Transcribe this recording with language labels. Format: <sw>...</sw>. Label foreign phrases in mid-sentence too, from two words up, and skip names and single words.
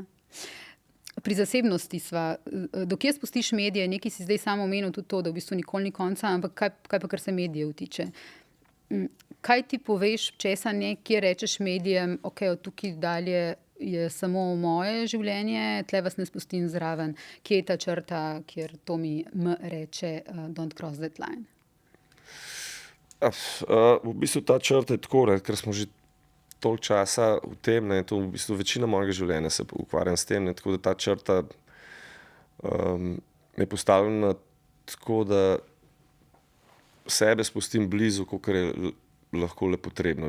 <sl>Pri zasebnosti sva, dokje spustiš medije, nekaj si zdaj samo omenil tudi to, da v bistvu nikoli ni konca, ampak kaj pa kar se medijev tiče? Kaj ti poveš, česa ne, kje rečeš medijem, ok, od tukaj dalje je samo moje življenje, tle vas ne spustim zraven. Kje je ta črta, kjer to mi reče,</sl> <en>don't cross that line?</en> <sl>V bistvu ta črta je tako, ne, ker smo že toliko časa v tem, ne, to v bistvu večina mojega življenja se ukvarjam s tem, ne, tako da ta črta je postavljena tako, da sebe spustim blizu, kolikor je lahko le potrebno.</sl>